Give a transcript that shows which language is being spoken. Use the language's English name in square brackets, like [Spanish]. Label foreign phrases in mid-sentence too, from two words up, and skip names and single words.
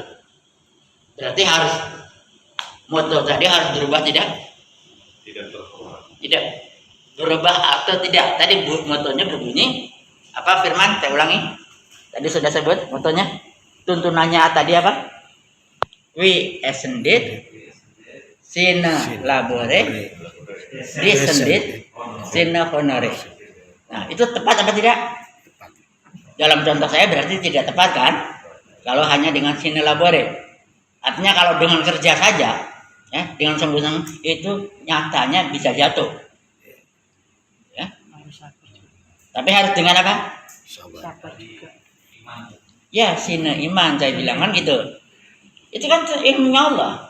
[Indonesian] Berarti harus moto tadi harus berubah tidak? Tidak berubah atau tidak? Tadi motonya berbunyi apa Firman? Saya ulangi. Tadi sudah sebut motonya. Tuntunannya tadi apa? [Latin] We ascended, sine labore, descended, sine honore. [Indonesian] Nah, itu tepat apa tidak? Dalam contoh saya berarti tidak tepat kan? Kalau hanya dengan [Latin] sine labore. [Indonesian] Artinya kalau dengan kerja saja, ya, dengan sungguh-sungguh itu nyatanya bisa jatuh. Ya. Tapi harus dengan apa? Sabar juga. Ya, sine iman saya bilang kan gitu. Itu kan ilmunya Allah.